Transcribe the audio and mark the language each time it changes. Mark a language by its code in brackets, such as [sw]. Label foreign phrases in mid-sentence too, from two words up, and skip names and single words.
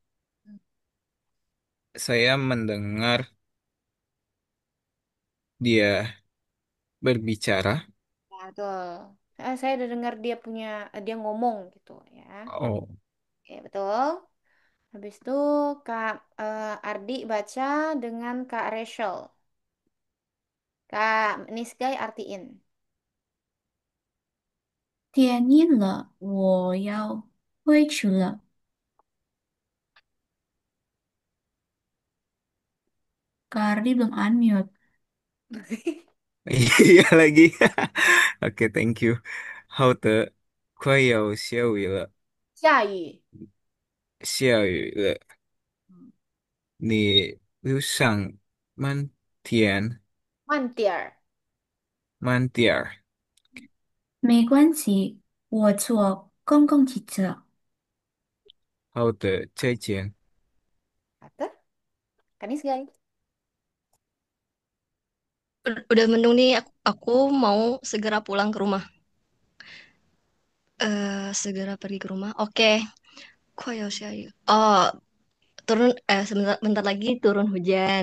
[id] Saya mendengar dia berbicara. Ya, betul. Saya udah dengar dia ngomong gitu ya. Oh, Oke, betul. Habis itu Kak Ardi baca dengan Kak Rachel. Kak Nisgay artiin. [zh] 天阴了，我要回去了。 [id] Kardi belum unmute. iya lagi. Oke, [en] thank you. [zh] 好的，快要下雨了，下雨。下雨了。嗯你路上慢点，慢点儿。慢点儿。没关系，我坐公共汽车。好的，再见。 [id] Kata. Kak Nisgay. Udah mendung nih, aku mau segera pulang ke rumah. Segera pergi ke rumah. Oke, Koyoshayu. Oh, sebentar, bentar lagi turun hujan.